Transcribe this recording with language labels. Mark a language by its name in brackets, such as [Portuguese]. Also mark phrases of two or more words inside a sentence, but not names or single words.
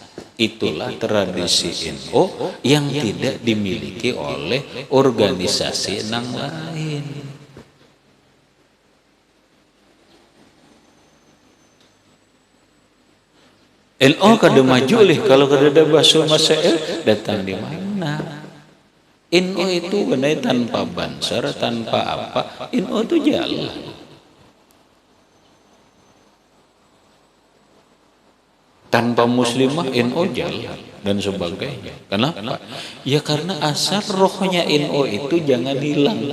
[Indonesian] Itulah tradisi NU yang tidak dimiliki oleh organisasi nang lain. NU [Banjar] kada maju lih [Indonesian] kalau kada ada bahsul masail, datang di mana? NU itu benar tanpa banser, tanpa apa, NU itu jalan. tanpa muslimah NO jalan dan sebagainya. Kenapa? Ya karena asal rohnya NO itu jangan hilang.